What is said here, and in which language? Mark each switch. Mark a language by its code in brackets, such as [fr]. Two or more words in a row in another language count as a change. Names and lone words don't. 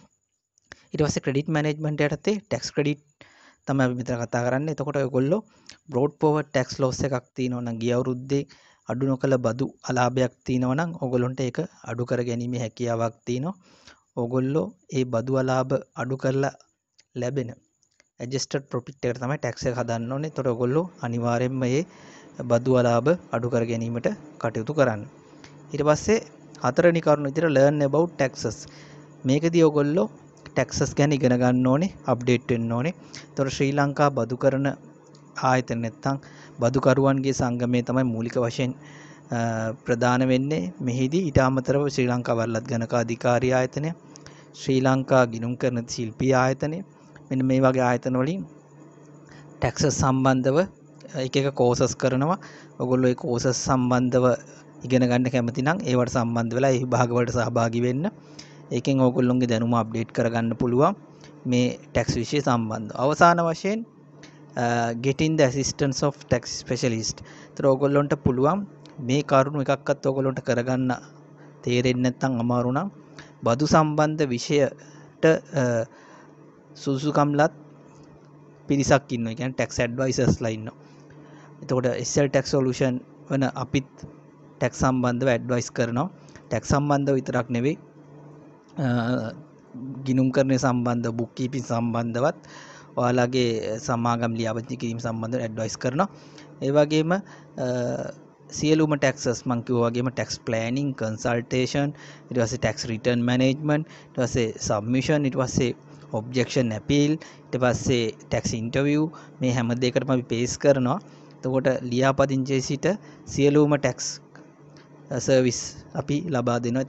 [si] ඊට පස්සේ [en] credit management [si] යටතේ [en] tax credit [si] තමයි අපි මෙතන කතා කරන්නේ. එතකොට ඔයගොල්ලෝ [en] brought forward tax loss [si] එකක් තියෙනවා නම් ගිය අවුරුද්දේ අඩු නොකළ බදු අලාභයක් තියෙනවා නම් ඔයගොල්ලන්ට ඒක අඩු කර ගැනීමේ හැකියාවක් තියෙනවා. ඔයගොල්ලෝ ඒ බදු අලාභ අඩු කරලා ලැබෙන [en] adjusted profit [si] එකට තමයි tax එක හදන්න ඕනේ. එතකොට ඔයගොල්ලෝ අනිවාර්යයෙන්ම මේ බදු අලාභ අඩු කර ගැනීමට කටයුතු කරන්න. ඊට පස්සේ හතරවෙනි කරුණ විදිහට [en] learn about taxes. [si] මේකදී ඔයගොල්ලෝ taxes ගැන ඉගෙන ගන්න ඕනේ, අප්ඩේට් වෙන්න ඕනේ. එතකොට ශ්‍රී ලංකා බදු කරන ආයතන නැත්නම් බදුකරුවන්ගේ සංගමය තමයි මූලික වශයෙන් ප්‍රධාන වෙන්නේ. මෙහිදී ඊට අමතරව ශ්‍රී ලංකා වරලත් ගණක අධිකාරී ආයතනය, ශ්‍රී ලංකා ගිණුම් කරන ශිල්පී ආයතනය, මෙන්න මේ වගේ ආයතන වලින් taxes සම්බන්ධව එක එක courses කරනවා. ඔයගොල්ලෝ ඒ courses සම්බන්ධව ඉගෙන ගන්න කැමති නම් ඒවට සම්බන්ධ වෙලා ඒ විභාග වලට සහභාගී වෙන්න. ඒකෙන් ඔයගොල්ලොන්ගේ දැනුම අප්ඩේට් කරගන්න පුළුවන් මේ tax විෂය සම්බන්ධව. අවසාන වශයෙන් [en] getting the assistance of tax specialist. [si] ඒතර ඔයගොල්ලන්ට පුළුවන් මේ කරුණු එකක්වත් ඔයගොල්ලන්ට කරගන්න තේරෙන්නේ නැත්නම් අමාරු නම් බදු සම්බන්ධ විෂයට සුසුකම්ලත් පිරිසක් ඉන්නවා. ඒ කියන්නේ [en] tax advisors [si] ලා ඉන්නවා. එතකොට SL tax solution වන අපිත් tax සම්බන්ධව advice කරනවා. tax සම්බන්ධව විතරක් නෙවෙයි ගිණුම් කරන සම්බන්ධ [en] book keeping [si] සම්බන්ධවත් ඔයාලගේ සමාගම් ලියාපදිංචි කිරීම සම්බන්ධව ඇඩ්වයිස් කරනවා. ඒ වගේම සියලුම taxes මම කිව්වා වගේම [en] tax planning, consultation, [si] ඊට පස්සේ [en] tax return management, [si] ඊට පස්සේ submission, ඊට පස්සේ [en] objection appeal, [si] ඊට පස්සේ [en] tax interview, [si] මේ හැම දෙයකටම අපි පේස් කරනවා. එතකොට ලියාපදිංචියේ සිට සියලුම [en] tax service [si] අපි ලබා දෙනවා.